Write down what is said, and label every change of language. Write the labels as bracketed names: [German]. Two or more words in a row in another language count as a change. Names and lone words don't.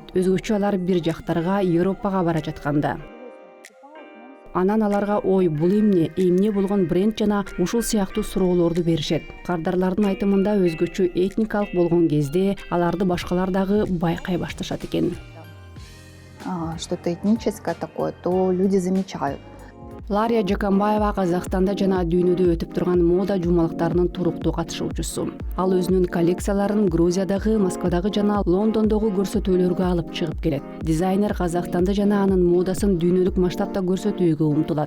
[Kyrgyz] Өзгөчө алар бир жактарга, Европага бара жатканда. Анан аларга ой, бул эмне болгон бренд жана ушул сыяктуу суроолорду беришет. Кардарлардын айтымында өзгөчө этникалык болгон кезде аларды башкалар дагы байкай башташат экен. [Russian] Что-то этническое такое, то люди замечают. [Kyrgyz] Лария Жакамбаева Казакстанда жана дүйнөдө өтүп турган мода жумалыктарынын туруктуу катышуучусу. Ал өзүнүн коллекцияларын Грузиядагы, Москвадагы жана Лондондогу көрсөтүүлөргө алып чыгып келет. Дизайнер Казакстанды жана анын модасын дүйнөлүк масштабта көрсөтүүгө умтулат.